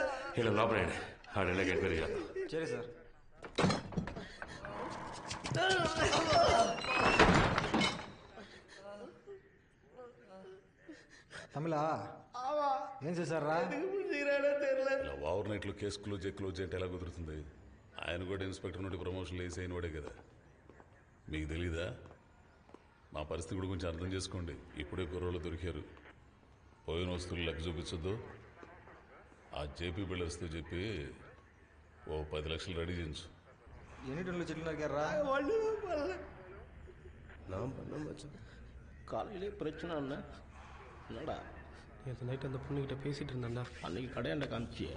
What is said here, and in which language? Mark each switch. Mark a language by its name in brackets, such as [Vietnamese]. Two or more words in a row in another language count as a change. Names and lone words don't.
[Telugu] ఇలా లోపలండి ఆడెళ్ళకి ఎంక్వైరీ చేద్దాం. [Tamil] சரி சார். [Telugu] తమిళా ఏం చేశారా? ఇలా ఓవర్ నైట్లో [English] case close [Telugu] అంటే ఎలా కుదురుతుంది? ఆయన కూడా ఇన్స్పెక్టర్ నుండి ప్రమోషన్లు వేసి అయిన వాడే కదా. మీకు తెలీదా? మా పరిస్థితి కూడా కొంచెం అర్థం చేసుకోండి. ఇప్పుడే కుర్రోళ్ళు దొరికారు. పోయిన వస్తువులు లెక్క చూపించొద్దు. ఆ జేపీ బిల్డర్స్తో చెప్పి ఓ 10 లక్షలు రెడీ చేయించు. ఎన్ని టన్నులు చెట్లు నరికారా? [Tamil] நான் பண்ண மச்சான். காலையிலே பிரச்சனை அண்ணா என்னடா? நேற்று நைட் அந்த பொண்ணுக்கிட்ட பேசிகிட்டு இருந்தேன்டா. அன்னைக்கு கடையாண்ட காமிச்சியே